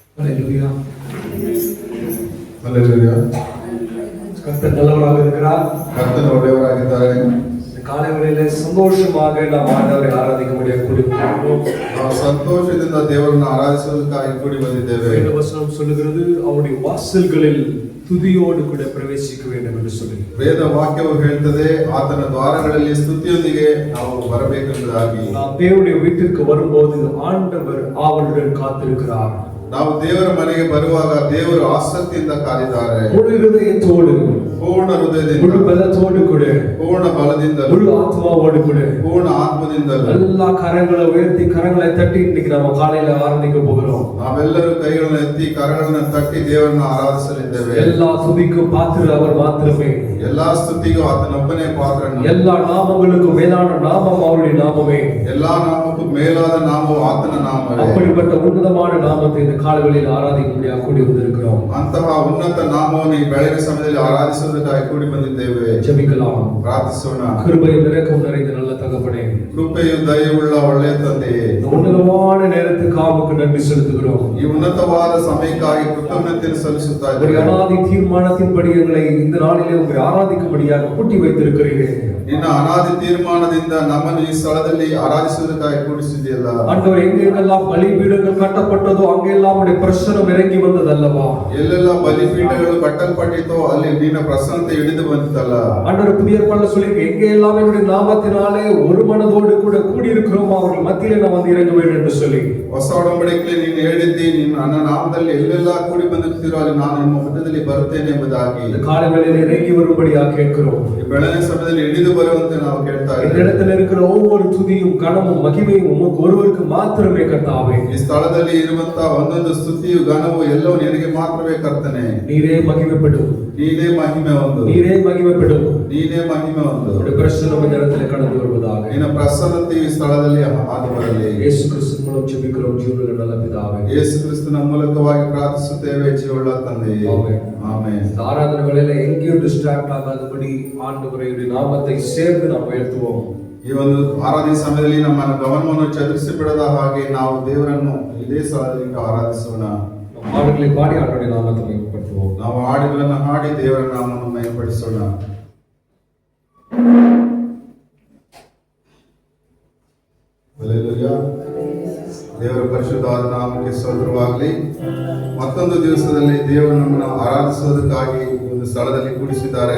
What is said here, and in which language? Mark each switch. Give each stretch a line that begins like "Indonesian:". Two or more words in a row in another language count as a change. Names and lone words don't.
Tamil: ஹல்லேலூயா. ஹல்லேலூயா. கர்த்தர் நல்லவராக இருக்கிறார்.
Kannada: கர்த்தர் ಒಳ್ಳೆಯವರಾಗಿದ್ದಾರೆ.
Tamil: காலை வேளையிலே சந்தோஷமாக நாம் ஆண்டவரை ஆராதிக்க முடியாது கூடி வந்திருக்கிறோம்.
Kannada: ನಾವು ಸಂತೋಷದಿಂದ ದೇವರನ್ನು ಆರಾಧಿಸುವುದಕ್ಕಾಗಿ ಕೂಡಿ ಬಂದಿದ್ದೇವೆ.
Tamil: இந்த வசனம் சொல்லுகிறது அவருடைய வாசல்களில் துதியோடு கூட பிரவேசிக்க வேண்டும் என்று சொல்லி.
Kannada: ವೇದ ವಾಕ್ಯವು ಹೇಳ್ತದೆ ಆತನ ದ್ವಾರಗಳಲ್ಲಿ ಸ್ತುತಿಯೊಂದಿಗೆ ನಾವು ಬರಬೇಕೆಂಬುದಾಗಿ.
Tamil: நாம் தேவனுடைய வீட்டிற்கு வரும்போது ஆண்டவர் ஆவலுடன் காத்திருக்கிறார்.
Kannada: ನಾವು ದೇವರ ಮನೆಗೆ ಬರುವಾಗ ದೇವರು ಆಸಕ್ತಿಯಿಂದ ಕಾದಿದ್ದಾರೆ.
Tamil: முழு இதயத்தோடு,
Kannada: ಪೂರ್ಣ ಹೃದಯದಿಂದ,
Tamil: முழு பலத்தோடு கூட,
Kannada: ಪೂರ್ಣ ಬಲದಿಂದ,
Tamil: முழு ஆத்மாவோடு கூட,
Kannada: ಪೂರ್ಣ ಆತ್ಮದಿಂದ
Tamil: எல்லா கரங்களை உயர்த்தி கரங்களை தட்டி இன்னைக்கு நம்ம காலையில ஆராதிக்க போகிறோம்.
Kannada: ನಾವೆಲ್ಲರೂ ಕೈಗಳನ್ನು ಎತ್ತಿ ಕರಗಳನ್ನು ತಟ್ಟಿ ದೇವರನ್ನು ಆರಾಧಿಸಲಿದ್ದೇವೆ.
Tamil: எல்லா துதிக்கும் பாத்திர அவர் மாத்திரமே.
Kannada: ಎಲ್ಲಾ ಸ್ತುತಿಗೂ ಆತನೊಬ್ಬನೇ ಪಾತ್ರನು.
Tamil: எல்லா நாமங்களுக்கும் மேலான நாமம் அவருடைய நாமமே.
Kannada: ಎಲ್ಲಾ ನಾಮಕ್ಕೂ ಮೇಲಾದ ನಾಮವು ಆತನ ನಾಮವೇ.
Tamil: அப்படிப்பட்ட உன்னதமான நாமத்தை இந்த காலவெளியில் ஆராதிக்க முடியாது கூடி வந்திருக்கிறோம்.
Kannada: ಅಂತಹ ಉನ್ನತ ನಾಮವನ್ನು ಈ ಬೆಳಗಿನ ಸಮಯದಲ್ಲಿ ಆರಾಧಿಸುವುದಕ್ಕಾಗಿ ಕೂಡಿ ಬಂದಿದ್ದೇವೆ.
Tamil: ஜெபிக்கலாம்,
Kannada: ಪ್ರಾರ್ಥಿಸೋಣ.
Tamil: கிருபையும் இரக்கமும் நிறைந்த நல்ல தகப்பனே,
Kannada: ಕೃಪೆಯು ದಯೆಯುಳ್ಳ ಒಳ್ಳೆಯ ತಂದೆಯೇ,
Tamil: உன்னதமான நேரத்துக்கு ஆமுக்கு நன்றி செலுத்துகிறோம்.
Kannada: ಈ ಉನ್ನತವಾದ ಸಮಯಕ್ಕಾಗಿ ಕೃತಜ್ಞತೆಯನ್ನು ಸಲ್ಲಿಸುತ್ತಾ
Tamil: ஒரு
Kannada: ಇದ್ದೇವೆ.
Tamil: அநாதி தீர்மானத்தின்படி எங்களை இந்த நாளிலே உங்களை ஆராதிக்கும்படியாக கூட்டி வைத்திருக்கிறீர்கள்.
Kannada: ನಿನ್ನ ಅನಾದಿ ತೀರ್ಮಾನದಿಂದ ನಮ್ಮನ್ನು ಈ ಸ್ಥಳದಲ್ಲಿ ಆರಾಧಿಸುವುದಕ್ಕಾಗಿ ಕೂಡಿಸಿದೆಯಲ್ಲ.
Tamil: ஆண்டவர், எங்கெங்கெல்லாம் பலிபீடங்கள் கட்டப்பட்டதோ அங்கெல்லாம் உடைய பிரசன்னம் இறங்கி வந்ததல்லவா?
Kannada: ಎಲ್ಲೆಲ್ಲ ಬಲಿಪೀಠಗಳು ಕಟ್ಟಲ್ಪಟ್ಟಿತೋ ಅಲ್ಲಿ ನಿನ್ನ ಪ್ರಸನ್ನತೆ ಇಳಿದು ಬಂತಲ್ಲ.
Tamil: ஆண்டவர், புதிய ஏற்பாடுல சொல்லி எங்கெல்லாம் என்னுடைய நாமத்தினாலே ஒரு மனதோடு கூட கூடியிருக்கிறோம் அவர்கள் மத்தியிலே நான் வந்து இறங்க வேண்டும் என்று சொல்லி
Kannada: ಹೊಸ ಒಡಂಬಡಿಕೆಯಲ್ಲಿ ನೀನು ಹೇಳಿದ್ದಿ, ನೀನು ನನ್ನ ನಾಮದಲ್ಲಿ ಎಲ್ಲೆಲ್ಲ ಕೂಡಿ ಬಂದಿರ್ತೀರೋ ಅಲ್ಲಿ ನಾನು ನಿಮ್ಮ ಮಧ್ಯದಲ್ಲಿ ಬರುತ್ತೇನೆ ಎಂಬುದಾಗಿ.
Tamil: இந்த காலை வேளையிலே இறங்கி வரும்படியாக கேட்கிறோம்.
Kannada: ಈ ಬೆಳಗಿನ ಸಮಯದಲ್ಲಿ ಇಳಿದು ಬರುವಂತೆ ನಾವು ಕೇಳ್ತಾ
Tamil: இந்த
Kannada: ಇದ್ದೇವೆ.
Tamil: இடத்துல இருக்கிற ஒவ்வொரு துதியும் கனமும் மகிமையும் உமக்கு ஒருவருக்கு மாத்திரமே கர்த்தாவே.
Kannada: ಈ ಸ್ಥಳದಲ್ಲಿ ಇರುವಂತಹ ಒಂದೊಂದು ಸ್ತುತಿಯು ಘನವು ಎಲ್ಲವೂ ನಿನಗೆ ಮಾತ್ರವೇ ಕರ್ತನೆ.
Tamil: நீரே மகிமைப்படும்,
Kannada: ನೀನೇ ಮಹಿಮೆ ಹೊಂದು,
Tamil: நீரே மகிமைப்படும்.
Kannada: ನೀನೇ ಮಹಿಮೆ ಹೊಂದು.
Tamil: உடைய பிரசன்னம் இந்த இடத்துல கடந்து வருவதாக
Kannada: ನಿನ್ನ ಪ್ರಸನ್ನತೆ ಈ ಸ್ಥಳದಲ್ಲಿ ಹಾದು ಬರಲಿ.
Tamil: இயேசு கிறிஸ்து மூலம் ஜெபிக்கிறோம் ஜீவனுள்ள நல்ல பிதாவே.
Kannada: ಯೇಸು ಕ್ರಿಸ್ತನ ಮೂಲಕವಾಗಿ ಪ್ರಾರ್ಥಿಸುತ್ತೇವೆ ಜೀವವುಳ್ಳ ತಂದೆಯೇ.
Tamil: ஆமென்.
Kannada: ಆಮೆನ್.
Tamil: இந்த ஆராதனை வேளையில எங்கேயும் டிஸ்ட்ராக்ட் ஆகாதபடி ஆண்டவருடைய நாமத்தை சேர்ந்து நாம் உயர்த்துவோம்.
Kannada: ಈ ಒಂದು ಆರಾಧನೆ ಸಮಯದಲ್ಲಿ ನಮ್ಮ ಗಮನವನ್ನು ಚದುರಿಸಿ ಬಿಡದ ಹಾಗೆ ನಾವು ದೇವರನ್ನು ಇದೇ ಸ್ಥಳದಲ್ಲಿ ಆರಾಧಿಸೋಣ.
Tamil: பாடல்களை பாடி ஆண்டவருடைய நாமத்தை மகிமைப்படுத்துவோம்.
Kannada: ನಾವು ಹಾಡುಗಳನ್ನು ಹಾಡಿ ದೇವರ ನಾಮವನ್ನು ಮಹಿಮೆಪಡಿಸೋಣ. ಹಲ್ಲೆಲೂಯಾ. ದೇವರ ಪರಿಶುದ್ಧವಾದ ನಾಮಕ್ಕೆ ಸ್ತೋತ್ರವಾಗಲಿ. ಮತ್ತೊಂದು ದಿವಸದಲ್ಲಿ ದೇವರು ನಮ್ಮನ್ನು ಆರಾಧಿಸುವುದಕ್ಕಾಗಿ ಒಂದು ಸ್ಥಳದಲ್ಲಿ ಕೂಡಿಸಿದ್ದಾರೆ.